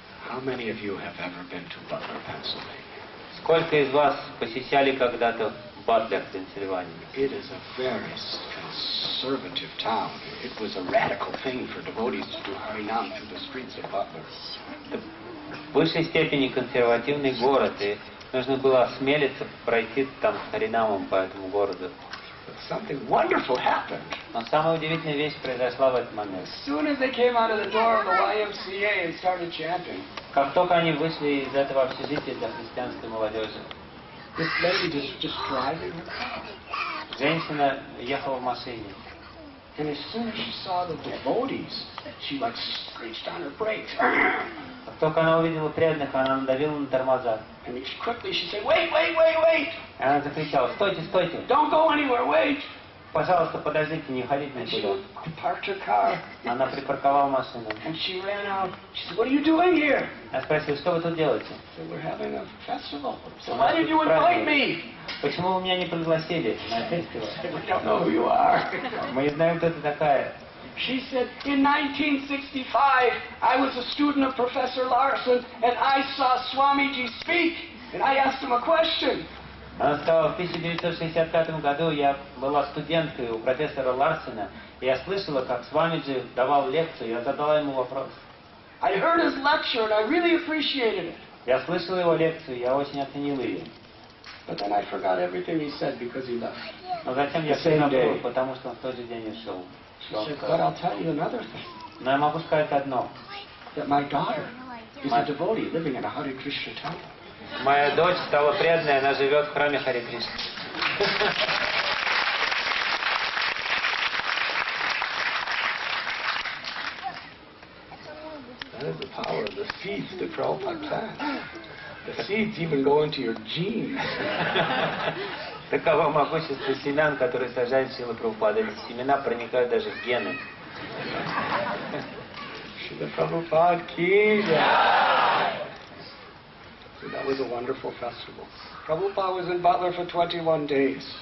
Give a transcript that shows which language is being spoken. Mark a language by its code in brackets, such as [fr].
[en] How many of you have ever been to Butler, Pennsylvania? [ru] Сколько из вас посещали когда-то Батлер, Пенсильвания? [en] It is a very conservative town. It was a radical thing for devotees to do Harinam through the streets of Butler. [ru] Это в высшей степени консервативный город, и нужно было осмелиться пройти там с Харинамом по этому городу. [en] But something wonderful happened. [ru] Но самая удивительная вещь произошла в этот момент. [en] As soon as they came out of the door of the YMCA and started chanting, [ru] как только они вышли из этого общежития для христианской молодежи, [en] this lady just driving her car. [ru] Женщина ехала в машине. [en] And as soon as she saw the devotees, she like screeched on her brakes. [ru] Как только она увидела преданных, она надавила на тормоза. [en] And quickly she said, "Wait, wait, wait, wait!" [ru] И она закричала: "Стойте, стойте! [en] Don't go anywhere, wait!" [ru] Пожалуйста, подождите, не ходите [en] And [ru] никуда." [en] she parked her car. [ru] Она припарковала машину. [en] And she ran out. She said, "What are you doing here?" [ru] Я спросил: "Что вы тут делаете?" [en] I said, "We're having a festival." So why did you invite me? [ru] Почему вы меня не пригласили на фестиваль? [en] We don't know who you are. [ru] Мы не знаем, кто ты такая. [en] She said, in 1965, I was a student of Professor Larson, and I saw Swamiji speak, and I asked him a question. [ru] Она сказала: в 1965 году я была студенткой у профессора Ларсена, и я слышала, как Свамиджи давал лекцию, я задала ему вопрос. [en] I heard his lecture, and I really appreciated it. [ru] Я слышала его лекцию, я очень оценила ее. [en] But then I forgot everything he said because he left. [ru] Но затем я все забыл, потому что он в тот же день ушел. [en] She said, but I'll tell you another thing. [ru] Но я могу сказать одно. [en] That my daughter is a devotee living in a Hare Krishna temple. [ru] Моя дочь стала преданной, она живет в храме Харе Кришны. [en] That is the power of the seeds that Prabhupada plants. The seeds even go into your genes. [ru] Таково могущество семян, которые сажает Шрила Прабхупада. Эти семена проникают даже в гены. [en] Шрила Прабхупада ki jai. So that was a wonderful festival. Prabhupada was in Butler for 21 days.